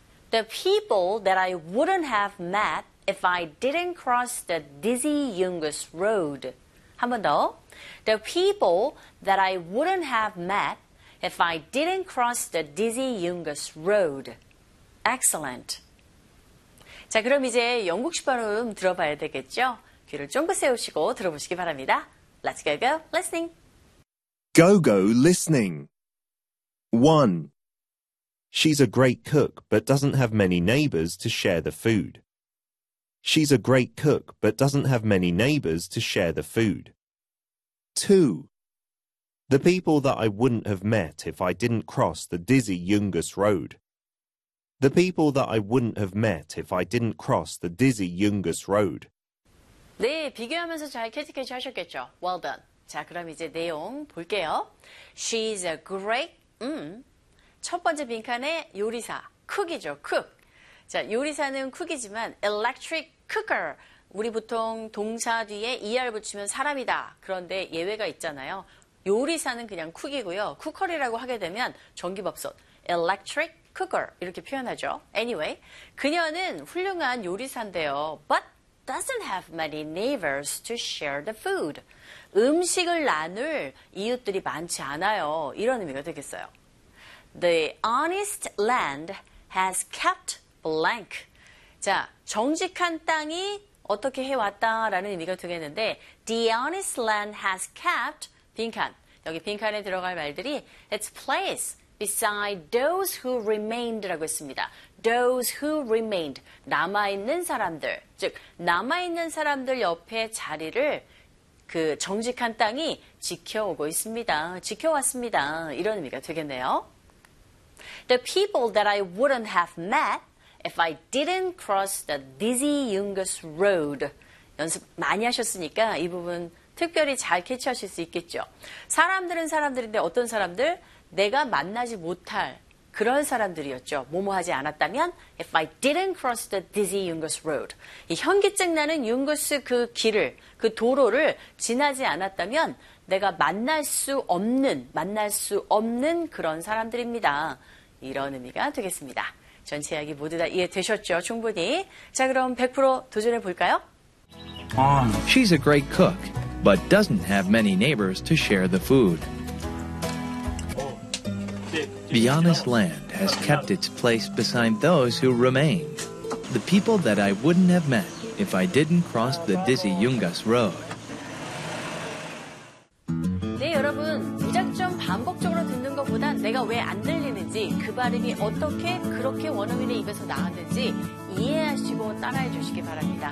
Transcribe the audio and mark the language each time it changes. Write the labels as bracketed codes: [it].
[en] The people that I wouldn't have met if I didn't cross the dizzy Yungas Road. [ko] 한 번 더. [en] The people that I wouldn't have met if I didn't cross the dizzy Yungas Road. Excellent. [ko] 자, 그럼 이제 영국식 발음 들어봐야 되겠죠? 귀를 쫑긋 세우시고 들어보시기 바랍니다. [en] Let's go, go, listening. Go, go, listening. 1. She's a great cook, but doesn't have many neighbors to share the food. She's a great cook, but doesn't have many neighbors to share the food. 2. The people that I wouldn't have met if I didn't cross the dizzy Yungas Road. The people that I wouldn't have met if I didn't cross the dizzy Yungas Road. [ko] 네, 비교하면서 잘 캐치캐치 하셨겠죠? [en] Well done. [ko] 자, 그럼 이제 내용 볼게요. [en] She's a great, [ko] 첫 번째 빈칸에 요리사, 쿡이죠, 쿡. 자, 요리사는 쿡이지만 [en] electric cooker, [ko] 우리 보통 동사 뒤에 er 붙이면 사람이다. 그런데 예외가 있잖아요. 요리사는 그냥 쿡이고요. 쿠커리라고 하게 되면 전기밥솥, [en] electric cooker [ko] 이렇게 표현하죠. Anyway, 그녀는 훌륭한 요리사인데요. [en] But doesn't have many neighbors to share the food. [ko] 음식을 나눌 이웃들이 많지 않아요. 이런 의미가 되겠어요. [en] The honest land has kept blank. [ko] 자, 정직한 땅이 어떻게 해왔다라는 의미가 되겠는데 [en] The honest land has kept [ko] 빈칸. 여기 빈칸에 들어갈 말들이 [en] its place beside those who remained [ko] 라고 했습니다. [en] Those who remained. [ko] 남아있는 사람들. 즉, 남아있는 사람들 옆에 자리를 그 정직한 땅이 지켜오고 있습니다. 지켜왔습니다. 이런 의미가 되겠네요. [en] The people that I wouldn't have met if I didn't cross the dizzy Yungas Road. [ko] 연습 많이 하셨으니까 이 부분 특별히 잘 캐치하실 수 있겠죠. 사람들은 사람들인데 어떤 사람들? 내가 만나지 못할 그런 사람들이었죠. 뭐뭐하지 않았다면 [en] if I didn't cross the dizzy Yungas Road. [ko] 이 현기증 나는 융거스 그 길을, 그 도로를 지나지 않았다면 내가 만날 수 없는 그런 사람들입니다. 이런 의미가 되겠습니다. 전체 이야기 모두 다 이해되셨죠? 충분히. 자, 그럼 100% 도전해 볼까요? [en] She's a great cook, but doesn't have many neighbors to share the food. The honest land has kept its place beside those who remain. The people that I wouldn't have met if I didn't cross the dizzy Yungas Road. [ko] 네, 여러분. 문장 좀 반복적으로 듣는 것보단 내가 왜 안 들리는지, 그 발음이 어떻게 그렇게 원어민의 입에서 나왔는지 이해하시고 따라해 주시기 바랍니다.